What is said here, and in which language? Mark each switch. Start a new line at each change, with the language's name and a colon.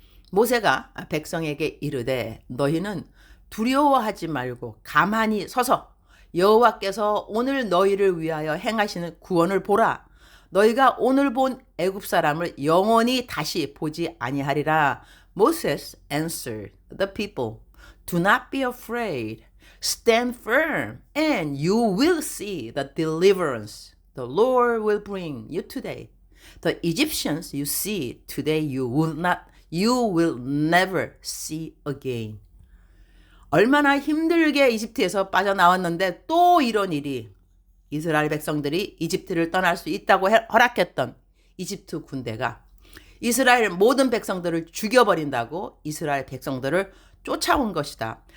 Korean: 모세가 백성에게 이르되 너희는 두려워하지 말고 가만히 서서 여호와께서 오늘 너희를 위하여 행하시는 구원을 보라. 너희가 오늘 본 애굽 사람을 영원히 다시 보지 아니하리라.
English: Moses answered the people, Do not be afraid. Stand firm and you will see the deliverance the Lord will bring you today. The Egyptians you see today you will never see again.
Korean: 얼마나 힘들게 이집트에서 빠져나왔는데 또 이런 일이 이스라엘 백성들이 이집트를 떠날 수 있다고 허락했던 이집트 군대가 이스라엘 모든 백성들을 죽여버린다고 이스라엘 백성들을 쫓아온 것이다.